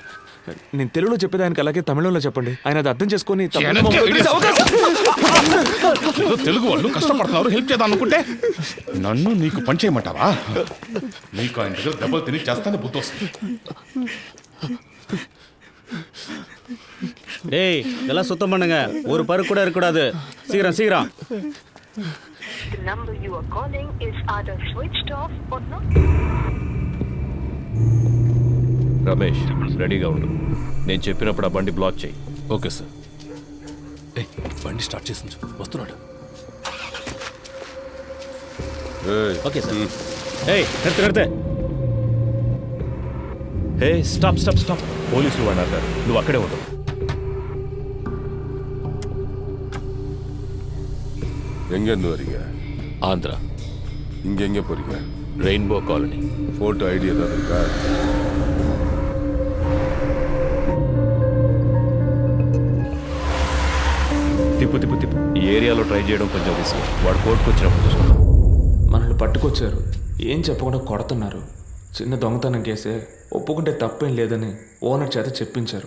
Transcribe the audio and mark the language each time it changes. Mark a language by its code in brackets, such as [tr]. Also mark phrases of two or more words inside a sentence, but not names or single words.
[te] నేను తెలుగులో చెప్పేదానికి అలాగే తమిళంలో చెప్పండి, ఆయన అది అర్థం చేసుకొని ఏదో తెలుగు వాళ్ళు కష్టపడుతున్నారు, హెల్ప్ చేద్దాం అనుకుంటే నన్ను నీకు పని చేయమంటావా? నీకు ఆయన దగ్గర దెబ్బలు తిని చేస్తానే బుద్ధి వస్తుంది. [ta] டேய் இதெல்லாம் சுத்தம் பண்ணுங்க, ஒரு பருக்கு கூட இருக்கக்கூடாது. சீக்கிரம் சீக்கிரம். [en] The number you are calling is either switched off or not. [te] రమేష్ రెడీగా ఉండు. నేను చెప్పినప్పుడు ఆ బండి బ్లాక్ చేయి. [en] okay sir. [te] బండి స్టార్ట్ చేసి వస్తున్నాడు. [en] Okay sir. [te] కడితే [en] hey stop stop stop. [te] పోలీసులు వాడారు, నువ్వు అక్కడే ఉండవు. [ta] எங்கேருந்து வரீங்க? ஆந்திரா. இங்கே எங்கே போறீங்க? ரெயின்போ காலனி. [en] photo ID [ta] ஏதாவது இருக்கா? [te] తిప్పు తిప్పు తిప్పు. ఈ ఏరియాలో ట్రై చేయడం కొంచెం రిస్క్. వాడు కోర్టుకు వచ్చినప్పుడు చూసుకుంటాం. మనల్ని పట్టుకొచ్చారు, ఏం చెప్పకుండా కొడుతున్నారు. చిన్న దొంగతనం కేసే, ఒప్పుకుంటే తప్పేం లేదని ఓనర్ చేత చెప్పించారు.